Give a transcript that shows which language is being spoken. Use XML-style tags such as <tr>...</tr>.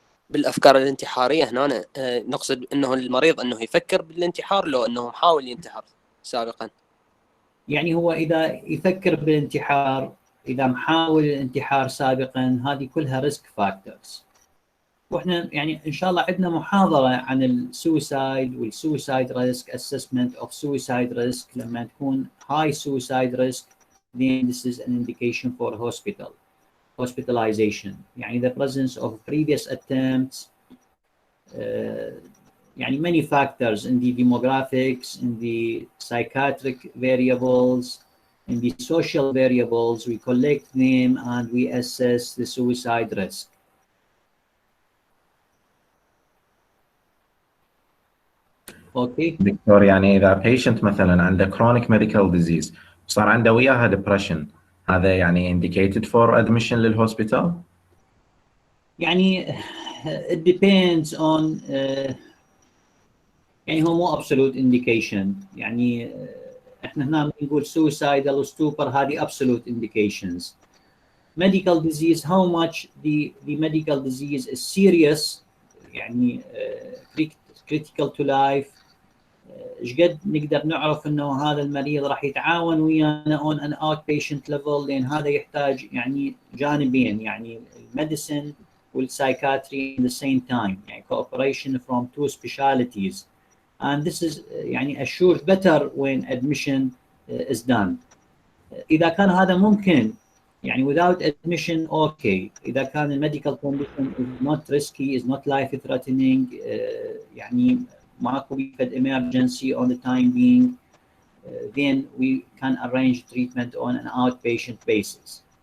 <ar>بالافكار الانتحاريه هنا نقصد انه المريض انه يفكر بالانتحار لو انه محاول ينتحر سابقا. يعني هو اذا يفكر بالانتحار، اذا محاول الانتحار سابقا، هذه كلها ريسك فاكتورز. واحنا يعني ان شاء الله عندنا محاضره عن السويسايد والسويسايد ريسك اسسمنت اوف سويسايد ريسك. لما تكون هاي سويسايد ريسك</ar> <en>then this is an indication for hospitalization. يعني the presence of previous attempts, يعني many factors in the demographics, in the psychiatric variables, in the social variables, we collect them, and we assess the suicide risk. Okay.</en> <ar>دكتور يعني إذا patient مثلا عنده</ar> <en>chronic medical disease</en> <ar>صار عنده وياها depression هذا يعني</ar> <en>indicated for admission</en> <ar>للhospital؟</ar> <en>يعني it depends on يعني هو مو absolute indication.</en> <ar>يعني احنا هنا بنقول suicidal stupor هذه</ar> <en>absolute indications. Medical disease, how much the medical disease is serious يعني critical to life.</en> <ar>ايش قد نقدر نعرف انه هذا المريض راح يتعاون ويانا</ar> <en>on an outpatient level،</en> <ar>لان هذا يحتاج يعني جانبين، يعني الميديسن والسايكاتري</ar> <en>in the same time،</en> <ar>يعني</ar> <en>cooperation from two specialities, and this is</en> <ar>يعني</ar> <en>assured better when admission is done.</en> <ar>اذا كان هذا ممكن يعني</ar> <en>without admission okay.</en> <ar>اذا كان الميديكال</ar> <en>condition is not risky, is not life threatening، يعني ماكو بفد emergency on the time being, then we can arrange treatment on an outpatient basis.</en>